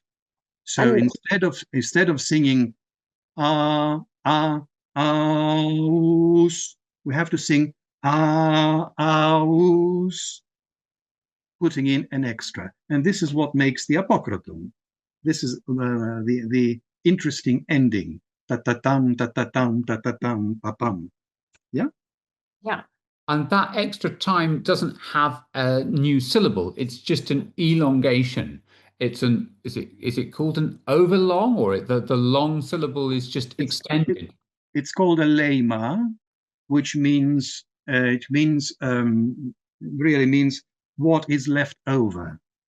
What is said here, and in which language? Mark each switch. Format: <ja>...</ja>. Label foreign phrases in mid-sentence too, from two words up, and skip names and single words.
<en>So instead of singing aus, we have to sing aus, putting in an extra. And this is what makes the apocryphon. This is the interesting ending. Ta-ta-tam, ta-ta-tam, ta-ta-tam, pa-pam. Yeah? Yeah. And that extra time doesn't have a new syllable. It's just an elongation. It's an is it called an overlong, or the long syllable is just extended? It's called a lema, which means really means what is left over.</en>